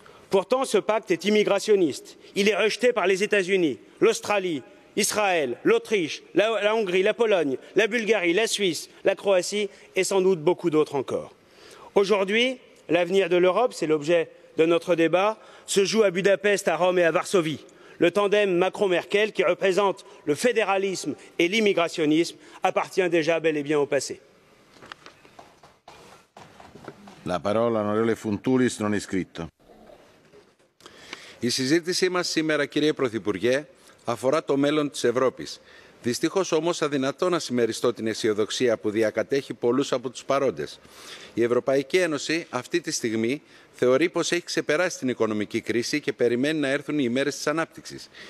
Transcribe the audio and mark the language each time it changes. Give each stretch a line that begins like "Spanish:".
French: Pourtant, ce pacte est immigrationniste. Il est rejeté par les États-Unis, l'Australie, Israël, l'Autriche, la Hongrie, la Pologne, la Bulgarie, la Suisse, la Croatie et sans doute beaucoup d'autres encore. Aujourd'hui, l'avenir de l'Europe, c'est l'objet de notre débat, se joue à Budapest, à Rome et à Varsovie. Le tandem Macron-Merkel, qui représente le fédéralisme et l'immigrationnisme, appartient déjà bel et bien au passé.
Italian: La parola onorevole Funtulis non iscritto.
Greek: Η συζήτησή μας σήμερα, κύριε Πρωθυπουργέ, αφορά το μέλλον της Ευρώπης. Δυστυχώς όμως αδυνατό να συμμεριστώ την αισιοδοξία που διακατέχει πολλούς από τους παρόντες. Η Ευρωπαϊκή Ένωση αυτή τη στιγμή θεωρεί πως έχει ξεπεράσει την οικονομική κρίση και περιμένει να έρθουν οι ημέρες της ανάπτυξης.